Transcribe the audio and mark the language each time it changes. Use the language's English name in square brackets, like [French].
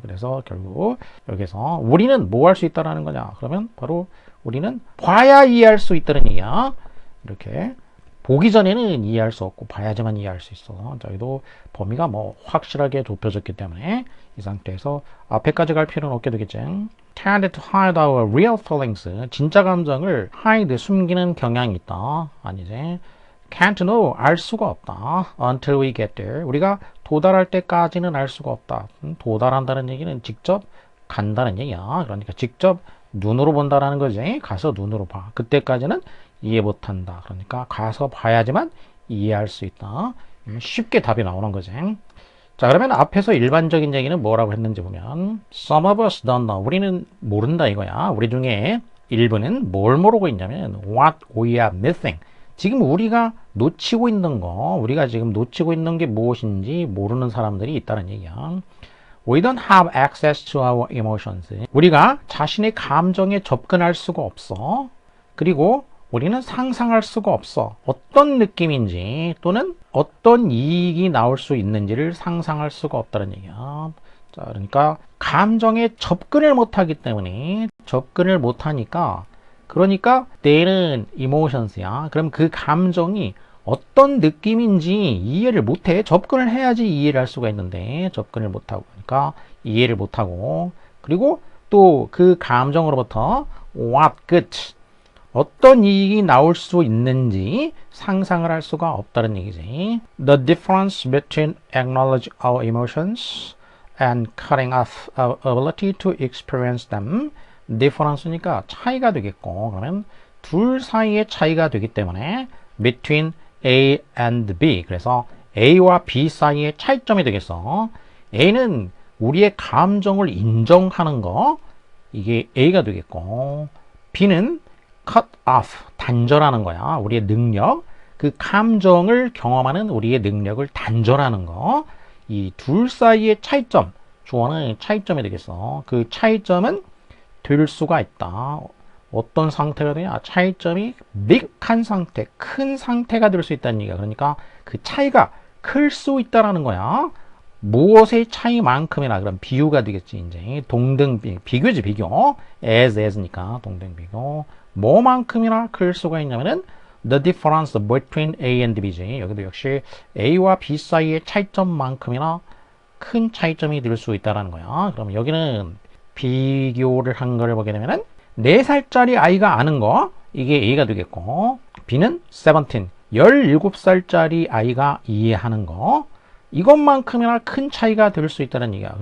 [Korean] 그래서 결국 여기서 우리는 뭐 할 수 있다라는 거냐. 그러면 바로 우리는 봐야 이해할 수 있다는 얘기야. 이렇게 보기 전에는 이해할 수 없고 봐야지만 이해할 수 있어. 자, 여기도 범위가 뭐 확실하게 좁혀졌기 때문에 이 상태에서 앞에까지 갈 필요는 없게 되겠지. [English] Tend to hide our real feelings. [Korean] 진짜 감정을 hide, 숨기는 경향이 있다. 아니지. [English] Can't know, [Korean] 알 수가 없다. [English] Until we get there. [Korean] 우리가 도달할 때까지는 알 수가 없다. 도달한다는 얘기는 직접 간다는 얘기야. 그러니까 직접 눈으로 본다라는 거지. 가서 눈으로 봐. 그때까지는 이해 못한다. 그러니까 가서 봐야지만 이해할 수 있다. 쉽게 답이 나오는 거지. 자, 그러면 앞에서 일반적인 얘기는 뭐라고 했는지 보면 [English] Some of us don't know. [Korean] 우리는 모른다 이거야. 우리 중에 일부는 뭘 모르고 있냐면 [English] What we are missing. [Korean] 지금 우리가 놓치고 있는 거, 우리가 지금 놓치고 있는 게 무엇인지 모르는 사람들이 있다는 얘기야. [English] We don't have access to our emotions. [Korean] 우리가 자신의 감정에 접근할 수가 없어. 그리고 우리는 상상할 수가 없어. 어떤 느낌인지 또는 어떤 이익이 나올 수 있는지를 상상할 수가 없다는 얘기야. 자, 그러니까 감정에 접근을 못하기 때문에 접근을 못하니까 그러니까 때는 emotions야. 그럼 그 감정이 어떤 느낌인지 이해를 못해. 접근을 해야지 이해를 할 수가 있는데 접근을 못하고 그러니까 이해를 못하고 그리고 또 그 감정으로부터 [English] what good [Korean] 어떤 이익이 나올 수 있는지 상상을 할 수가 없다는 얘기지. [English] The difference between acknowledge our emotions and cutting off our ability to experience them. [Korean] difference니까 차이가 되겠고 그러면 둘 사이의 차이가 되기 때문에 [English] between A and B [Korean] 그래서 A와 B 사이의 차이점이 되겠어. A는 우리의 감정을 인정하는 거 이게 A가 되겠고 B는 cut off 단절하는 거야. 우리의 능력 그 감정을 경험하는 우리의 능력을 단절하는 거 이 둘 사이의 차이점 주어는 차이점이 되겠어. 그 차이점은 될 수가 있다. 어떤 상태가 되냐? 차이점이 빅한 상태, 큰 상태가 될 수 있다는 얘기야. 그러니까 그 차이가 클 수 있다라는 거야. 무엇의 차이만큼이나 그럼 비유가 되겠지. 이제 동등 비교지 비교. as니까 동등 비교. 뭐만큼이나 클 수가 있냐면은 [English] the difference between A and B [Korean] 지. 여기도 역시 A와 B 사이의 차이점만큼이나 큰 차이점이 될 수 있다라는 거야. 그럼 여기는 비교를 한 거를 보게 되면은 4살짜리 아이가 아는 거 이게 A가 되겠고 B는 17살짜리 아이가 이해하는 거 이것만큼이나 큰 차이가 될 수 있다는 얘기야.